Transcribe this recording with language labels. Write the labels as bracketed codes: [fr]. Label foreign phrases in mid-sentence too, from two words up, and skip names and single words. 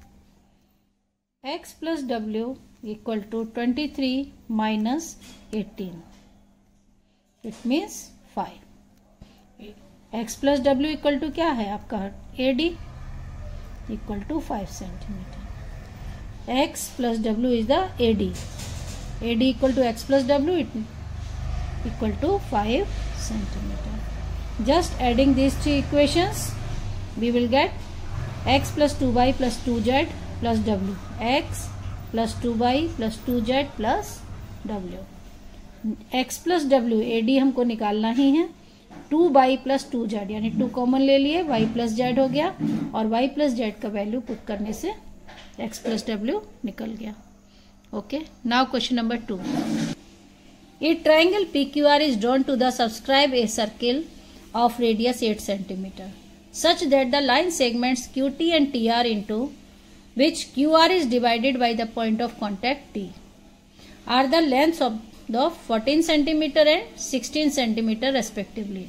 [en] x plus w equal to 23 minus 18. It means 5. x plus w equal to [hi] क्या है आपका [en] AD equal to 5 centimeter. x plus w is the AD equal to x plus w equal to 5 centimeter. just adding these 3 equations we will get x plus 2y plus 2z plus w. x plus 2y plus 2z plus w. x plus w AD [hi] हमको निकालना ही है. [en] 2y plus 2z [hi] यानी 2 कॉमन ले लिए, [en] y plus z [hi] हो गया और [en] y plus z [hi] का वैल्यू पुट करने से [en] x plus w [hi] निकल गया. [en] Okay, now question number 2. A triangle PQR is drawn to the subscribe a circle of radius 8 cm such that the line segments QT and TR into which QR is divided by the point of contact T are the lengths of the 14 cm and 16 cm respectively.